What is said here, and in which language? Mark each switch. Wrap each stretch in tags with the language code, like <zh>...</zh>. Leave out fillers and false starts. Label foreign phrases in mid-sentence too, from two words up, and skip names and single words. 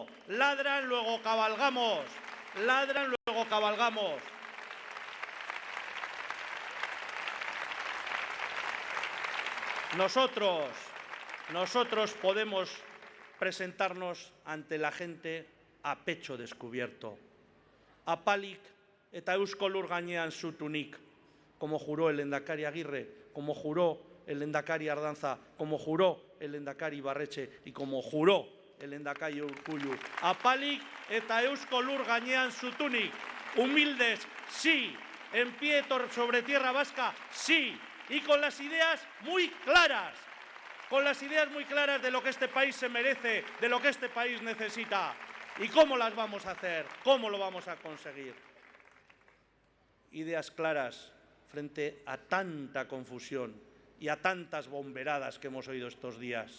<es>Ladran, luego cabalgamos. Ladran, luego cabalgamos. Nosotros podemos presentarnos ante la gente a pecho descubierto.</es> <eu>Apalik eta eusko lur gainean zutunik,</eu> <es>como juró el lehendakari Aguirre, como juró el lehendakari Ardanza, como juró el lehendakari Ibarretxe y como juró el lehendakari Urkullu.</es> <eu>Apalik eta eusko lur gainean zutunik,</eu> <es>humildes, sí, en pie sobre tierra vasca, sí, y con las ideas muy claras, de lo que este país se merece, de lo que este país necesita. ¿Y cómo las vamos a hacer? ¿Cómo lo vamos a conseguir? Ideas claras frente a tanta confusión y a tantas bomberadas que hemos oído estos días.</es>